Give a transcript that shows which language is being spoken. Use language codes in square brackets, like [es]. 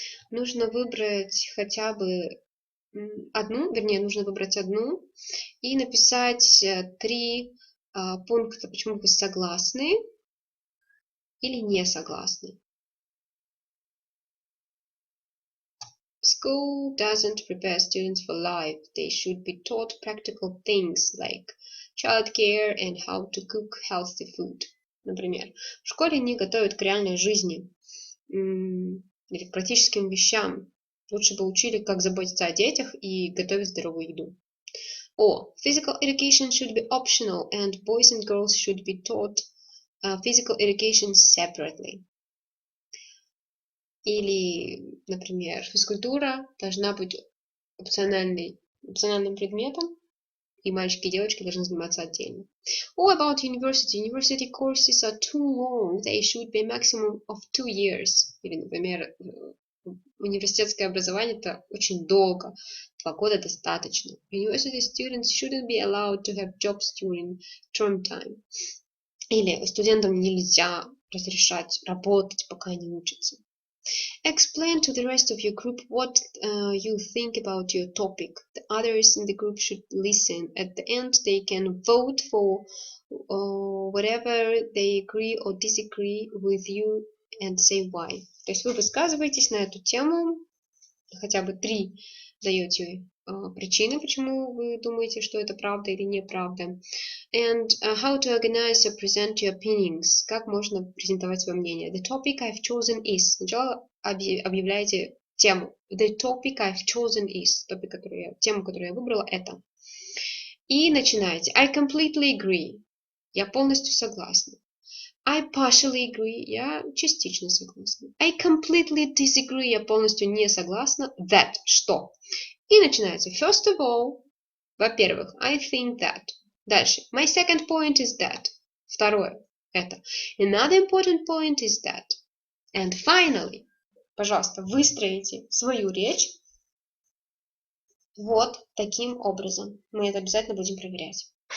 [ru] Нужно выбрать хотя бы одну, вернее, нужно выбрать одну и написать 3 пункта, почему вы согласны или не согласны. [en] School doesn't prepare students for life. They should be taught practical things like childcare and how to cook healthy food. [ru] Например, в школе не готовят к реальной жизни или к практическим вещам. Лучше бы учили, как заботиться о детях и готовить здоровую еду. [en] Or physical education should be optional and boys and girls should be taught physical education separately. [ru] Или, например, физкультура должна быть опциональным предметом, и мальчики и девочки должны заниматься отдельно. [en] Or about university. University courses are too long. They should be a maximum of 2 years. [ru] Или, например, университетское образование это очень долго. 2 года достаточно. [en] University students shouldn't be allowed to have jobs during term time. [ru] Или студентам нельзя разрешать работать, пока они учатся. [en] Explain to the rest of your group what you think about your topic. The others in the group should listen. At the end, they can vote for whatever they agree or disagree with you and say why. [ru] То есть вы высказываетесь на эту тему, хотя бы 3 даете причины, почему вы думаете, что это правда или неправда. [en] And how to organize or present your opinions. [ru] Как можно презентовать свое мнение. [en] The topic I've chosen is. [ru] Сначала объявляете тему. [en] The topic I've chosen is. [ru] Тему, которую я выбрала, это. И начинаете. [en] I completely agree. [ru] Я полностью согласна. [en] I partially agree. [ru] Я частично согласна. [en] I completely disagree. [ru] Я полностью не согласна. That. Что? И начинается. [en] First of all, [ru] во-первых, [en] I think that. [ru] Дальше. [en] My second point is that. [ru] Второе. Это. [en] Another important point is that. And finally, [ru] пожалуйста, выстроите свою речь вот таким образом. Мы это обязательно будем проверять.